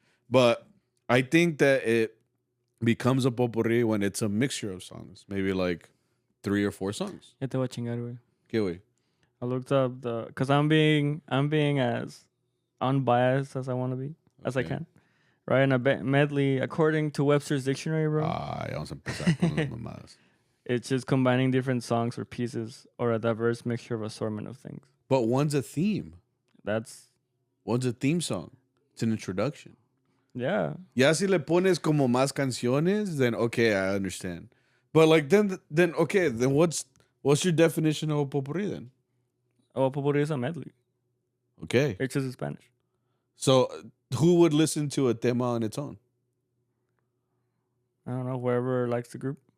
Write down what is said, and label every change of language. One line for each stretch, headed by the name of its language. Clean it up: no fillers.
English: But I think that it becomes a potpourri when it's a mixture of songs, maybe like 3 or 4 songs.
Spanish: Ya te voy a chingar, güey. ¿Qué way?
English: I looked up because I'm being as unbiased as I want to be, as I Okay. can. Right? And a medley, according to Webster's dictionary, bro,
Spanish: Ya vamos a empezar con las mamadas.
English: it's just combining different songs or pieces or a diverse mixture of assortment of things. But one's a theme. One's a theme song. It's an introduction. Yeah.
Spanish: Ya si le pones como más canciones,
English: then okay, I understand. But like then okay, then what's your definition of a potpourri then? Oh, potpourri is a medley. Okay. It's just in Spanish. So who would listen to a tema on its own? I don't know, whoever likes the group.